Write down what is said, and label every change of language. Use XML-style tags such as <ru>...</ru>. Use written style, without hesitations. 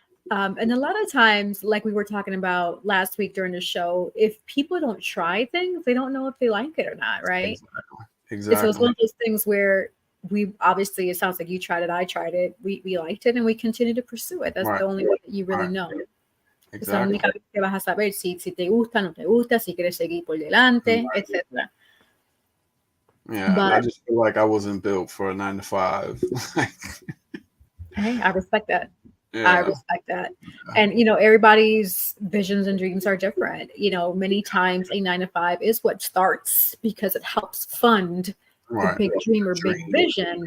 <en>And a lot of times, like we were talking about last week during the show, if people don't try things, they don't know if they like it or not, right? Exactly. So it's one of those things where we obviously, it sounds like you tried it, I tried it, we liked it, and we continue to pursue it. That's the only way that you really know.</en> <es>Es la única vez que vas a saber si te gusta, no te gusta, si quieres seguir por delante, etc.</es> <en>Yeah, but I just feel like I wasn't built for a 9-to-5. Hey, I respect that. Yeah. I respect that. And, you know, everybody's visions and dreams are different. You know, many times a 9-to-5 is what starts because it helps fund the big dream or big vision.</en>